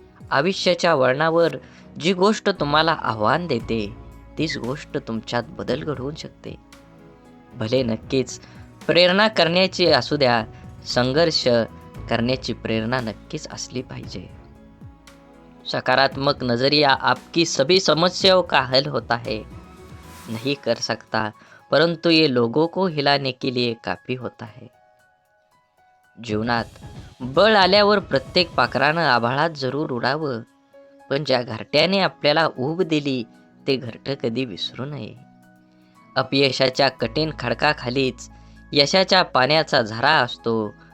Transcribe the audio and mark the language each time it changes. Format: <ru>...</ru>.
<mr>आयुष्याच्या वळणावर जी गोष्ट तुम्हाला आव्हान देते तीच गोष्ट तुमच्यात बदल घडवून शकते. भले नक्कीच प्रेरणा करण्याची असू द्या, संघर्ष करण्याची प्रेरणा नक्कीच असली पाहिजे.</mr> <hi>सकारात्मक नजरिया आपकी सभी समस्याओं का हल होता है. नहीं कर सकता परंतु ये लोगों को हिलाने के लिए काफी होता है.</hi> <mr>जीवनात बळ आल्यावर प्रत्येक पाखरानं आभाळात जरूर उडावं, पण ज्या घरट्याने आपल्याला ऊब दिली ते घरटं कधी विसरू नये. अपयशाच्या कठीण खडकाखालीच यशाच्या पाण्याचा झरा असतो.</mr>